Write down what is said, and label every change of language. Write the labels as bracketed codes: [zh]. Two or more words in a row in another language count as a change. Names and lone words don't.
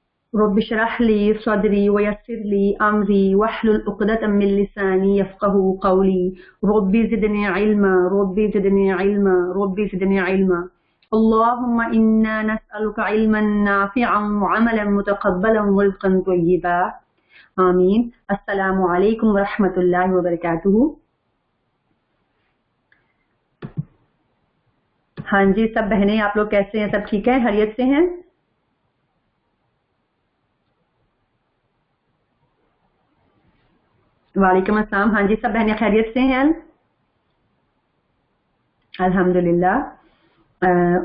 [ar] رب اشرح لي صدري ويسر لي أمري واحلل عقدة من لساني يفقهوا قولي رب زدني علما رب زدني علما رب زدني علما اللهم إنا نسألك علما نافعا وعملا متقبلا ورزقا طيبا آمين. السلام عليكم ورحمة الله وبركاته. [hi] हाँ जी, सब बहनें आप लोग कैसे हैं? सब ठीक है, खैरियत से हैं? [ar] وعليكم السلام. [hi] हाँ जी, सब बहनें खैरियत से हैं अल्हम्दुलिल्लाह।